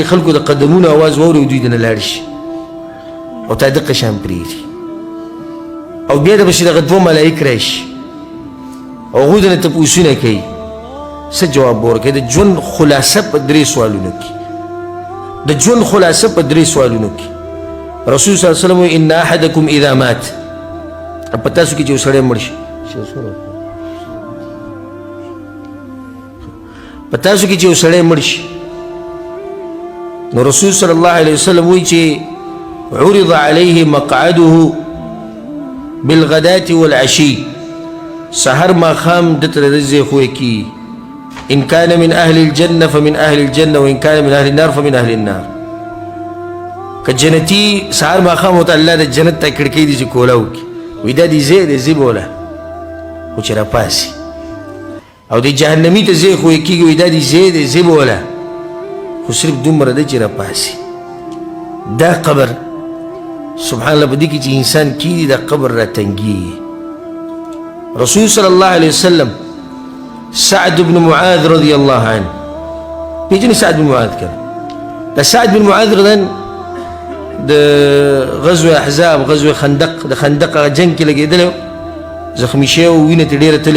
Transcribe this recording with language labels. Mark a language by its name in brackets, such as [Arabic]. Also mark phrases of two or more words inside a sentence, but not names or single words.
[Pashto] خلکو د قدمونو اواز واوري او دوی دنه لاړ شي او تا دقه شان پرېږدي او بیا د پسې دغه دوه ملایک راشي او هغوی دنه تپوسونه کوي څه جواب به ورکوي د ژوند خلاصه په درې سوالونو کې د ژوند خلاصه په درې سوالونو کې رسول [Arabic] صلی الله علیه وسلم ان احدکم اذا مات [Pashto] په تاسو کې چې یو سړی مړ شي په تاسو کې چې یو سړی مړ شي نو رسول [Arabic] صلی الله علیه وسلم [Pashto] وایي چې [Arabic] عرض علیه مقعده بالغداة والعشي [Pashto] سحر ماښام دته د ځای ښوی کي [Arabic] ان كان من اهل الجنه فمن اهل الجنه وان كان من اهل النار فمن اهل النار [Pashto] که جنتي سحر ماښام ورته الله د جنت ته کړکۍ دي چې کوله وکړي وایي دا دې ځای دی ځي بوله خو چې راپاسي او د جهنمي ته ځای ښوی کېږي وایي دا دې ځای دی ځي بوله خو صرف دومره دی چې راپاسي دا قبر [Arabic] سبحان الله [Pashto] په دې کې چې انسان کېږي دا قبر راتنګېږي رسول [Arabic] صلی الله علیه وسلم [Pashto] سعد بن معاذ [Arabic] رضی الله عنه [Pashto] پیژنې سعد بن معاذ کنه دا سعد بن معاذ رضن د غزوه احزاب غزوه خندق د خندق هغه جنګ کې لګېدلی زخمي شوی و وینه ترې ډېره تللې